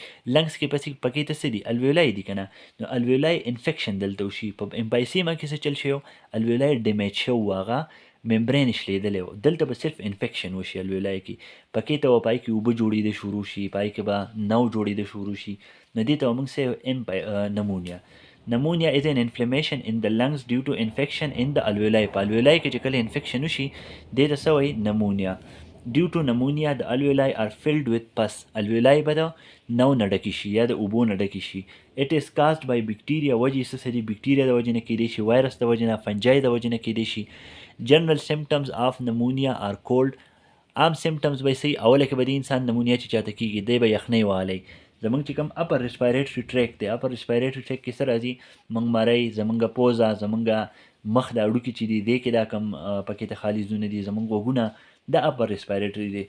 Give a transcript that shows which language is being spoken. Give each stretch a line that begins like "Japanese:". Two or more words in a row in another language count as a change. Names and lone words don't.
Pashto: لنګس کې پکې ته څه دي، الویولای دي که نه، نو
English: alveoli infection
Pashto: دلته وشي. په امپایسیما کې څه چل شوی و، الویولای ډیمیج شوی و، هغه ممبرین شلېدلی و، دلته به صرف انفیکشن وشي الویولای کې، پکې ته به پای کې اوبه جوړېده شروع شي، پای کې به نو جوړېده شروع شي، نو دې ته به موږ څه نمونیا.
English: Pneumonia is an inflammation in the lungs due to infection in the alveoli.
Pashto: په alveoli کې چې کله infection وشي دې ته څه وایي، pneumonia.
English: Due to pneumonia the alveoli are filled with pus.
Pashto: alveoli به د نو نه ډکې شي یا د اوبو نه ډکې شي.
English: It is caused by bacteria.
Pashto: وجې څه دي، بکټیریا د وجې نه کېدی شي، وایرس د وجې نه، فنجای د وجې نه کېدی شي.
English: General symptoms of pneumonia are cold.
Pashto: عام سیمټمز به یې څه، اوله کې به د انسان نمونیا چې چاته کېږي دی به یخنۍ والی. زمونږ چې کوم
English: upper respiratory tract
Pashto: دی،
English: upper respiratory tract
Pashto: کې څه راځي، موږ مرۍ، زمونږ پوزه، زمونږ مخ دا اړوکې چې دي دې کې دا کم پکې ته خالي ځونه دي، زمونږ غوږونه، دا
English: upper respiratory
Pashto: دی.